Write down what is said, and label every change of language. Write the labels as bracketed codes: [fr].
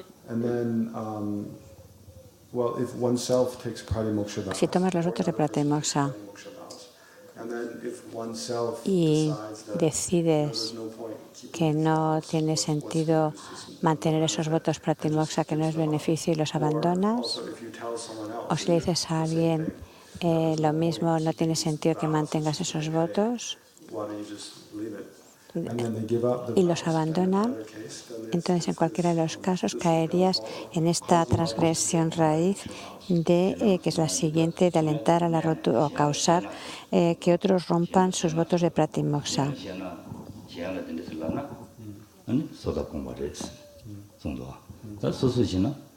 [en] and then well if oneself takes Pratimoksha vows, [es] si tomas los votos de Pratimoksha [en] and then if oneself [es] y [en] decides that decides there's no point keeping [es] que no tiene sentido mantener esos votos Pratimoksha, que no es beneficio y los abandonas, [en] also if you tell someone else [es] o si le dices a alguien lo mismo, no tiene sentido que mantengas esos votos [en] why don't you just leave it and then they give up the [es] y los abandonan, entonces en cualquiera de los casos caerías en esta transgresión raíz de que es la siguiente, de alentar a la rotura o causar que otros rompan sus votos de Pratimoksha. 지향을 된데슬라나 아니 소다공부를 정도와 다 소소지나